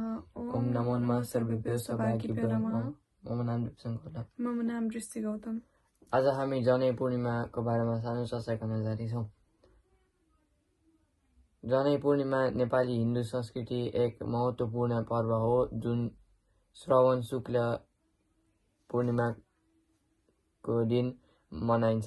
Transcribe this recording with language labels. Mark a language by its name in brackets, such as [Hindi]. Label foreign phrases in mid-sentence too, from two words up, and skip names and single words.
[Sanskrit] ओम नमो नमः सर्वेभ्यो सौभाग्यभ्यो नमः। मम नाम दिपशङ्कर। मम नाम दृष्टि गौतम। [Nepali] आज हामी जनै पूर्णिमाको बारेमा सानो चर्चा गर्न जारी छौँ। जनै पूर्णिमा नेपाली हिन्दू संस्कृति एक महत्त्वपूर्ण पर्व हो जुन श्रावण शुक्ल पूर्णिमाको दिन मनाइन्छ।